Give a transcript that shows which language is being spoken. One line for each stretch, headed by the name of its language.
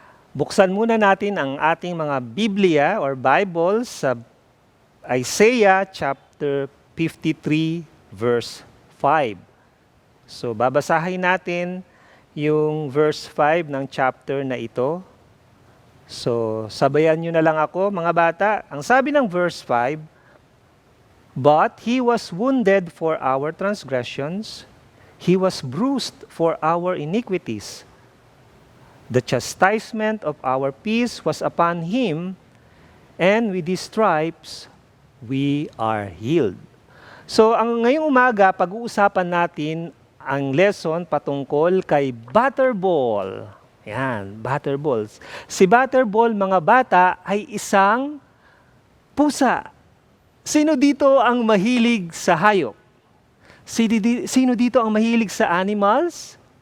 Filipino: Buksan muna natin ang ating mga Biblia or Bible sa Isaiah chapter 53 verse 5. So babasahin natin yung verse 5 ng chapter na ito. So sabayan nyo na lang ako mga bata. Ang sabi ng verse 5,
English: But He was wounded for our transgressions, He was bruised for our iniquities. The chastisement of our peace was upon Him, and with His stripes, we are healed.
Filipino: So, ngayong umaga, pag-uusapan natin ang lesson patungkol kay Butterball. Yan, Butterballs. Si Butterball, mga bata, ay isang pusa. Sino dito ang mahilig sa hayop? Sino dito ang mahilig sa animals?